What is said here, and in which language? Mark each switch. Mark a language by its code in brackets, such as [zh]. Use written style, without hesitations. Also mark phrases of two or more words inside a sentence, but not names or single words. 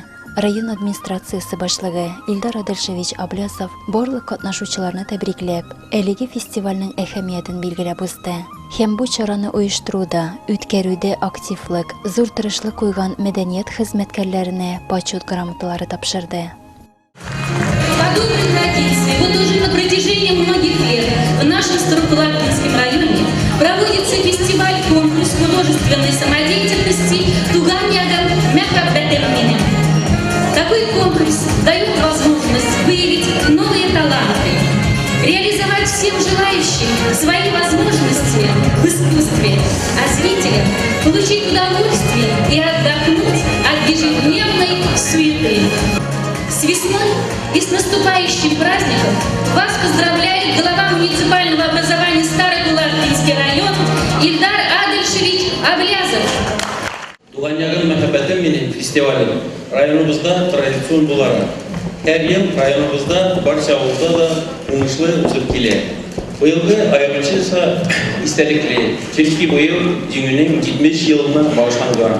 [tt] Район администрациясе башлыгы Илдар Адельшевич Аблязов барлык катнашучыларны тәбрикләп, әлеге фестивальнең әһәмиятен билгеләп узды. Һәм бу чараны оештыруда, үткәрүдә активлык, зур тырышлык куйган мәдәният хезмәткәрләренә почет грамоталары тапшырды. [ru] Подобной традиции вот уже на протяжении многих лет в нашем Старокулакинском районе проводится фестиваль-конкурс художественной самодеятельности «Туган яга мәхәббәте минем». Такой конкурс дает возможность выявить новые таланты, реализовать всем желающим свои возможности в искусстве, а зрителям получить удовольствие и отдохнуть от ежедневной суеты. С весной и с наступающим праздником вас поздравляет глава муниципального образования Старокулакинский район Илдар Адельшевич Аблязов. [tt] Туган ягым мәхәббәтем минем фестивале районыбызда традицион булара. Һәр ел районыбызда барча авылда да уңышлы узып килә. Быелгы аеруча истәлекле, чөнки быел җиңүнең 70 елына багышланган.